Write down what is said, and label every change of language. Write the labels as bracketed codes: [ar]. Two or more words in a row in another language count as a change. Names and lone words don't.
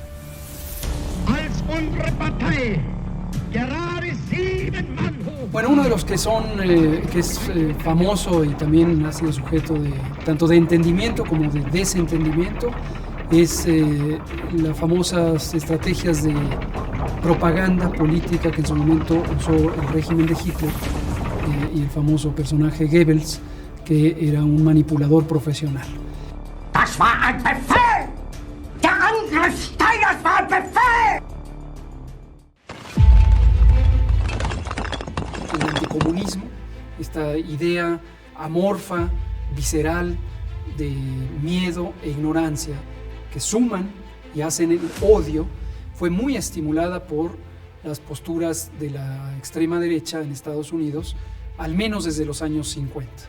[es] Bueno, uno de los que es famoso y también ha sido sujeto de tanto de entendimiento como de desentendimiento es las famosas estrategias de propaganda política que en su momento usó el régimen de Hitler y el famoso personaje Goebbels, que era un manipulador profesional. [de] Das war ein Befehl! Der Angriff Steiners war ein Befehl! [es] El anticomunismo, esta idea amorfa, visceral, de miedo e ignorancia que suman y hacen el odio, fue muy estimulada por las posturas de la extrema derecha en Estados Unidos, al menos desde los años 50.